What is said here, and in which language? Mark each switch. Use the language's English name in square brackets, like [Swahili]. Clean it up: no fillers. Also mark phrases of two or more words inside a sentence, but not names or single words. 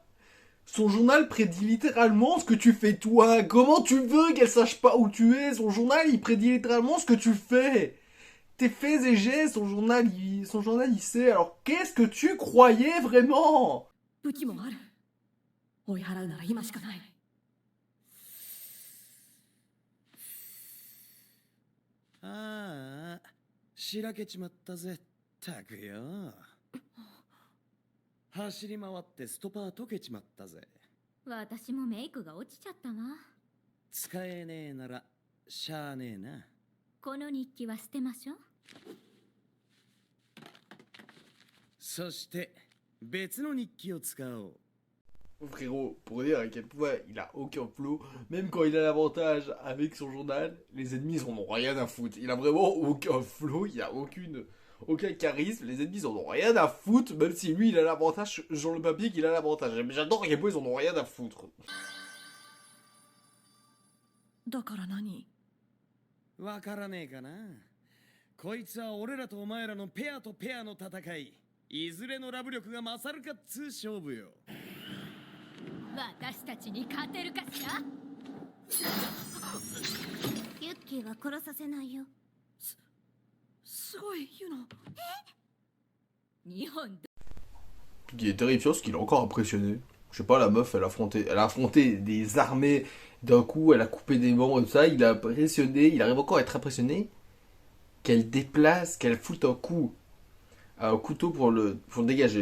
[French] Son journal prédit littéralement ce que tu fais toi. Comment tu veux qu'elle sache pas où tu es? Son journal, il prédit littéralement ce que tu fais. Tes faits et gestes, son journal, il sait. Alors qu'est-ce que tu croyais vraiment? [Japanese] 武器もある。追い払うなら今しかない。ああ、しらけちまったぜ。ったくよ。走り回ってストパー溶けちまったぜ。私もメイクが落ちちゃったわ。使えねえならしゃあねえな。この日記は捨てましょう。そして別の日記を使おう。 [French] Frérot, pour dire à quel point il a aucun flow, même quand il a l'avantage avec son journal, les ennemis en ont rien à foutre. Il a vraiment aucun flow, il a aucun charisme, les ennemis en ont rien à foutre, même si lui il a l'avantage sur le papier qu'il a l'avantage. Mais j'adore à quel point ils en ont rien à foutre. [Japanese] だから何？わからねえかな。こいつは俺らとお前らのペアとペアの戦い。いずれのラブ力が勝るかっつう勝負よ。私たちに勝てるかしら。ユッキーは殺させないよ。すごいユノ。日本。 [French] Ce qui est terrifiant, c'est qu'il a encore impressionné. Je sais pas, la meuf, elle a affronté des armées d'un coup, elle a coupé des membres et tout ça, il a impressionné, il arrive encore à être impressionné qu'elle déplace, qu'elle foute un coup, un couteau pour le dégager.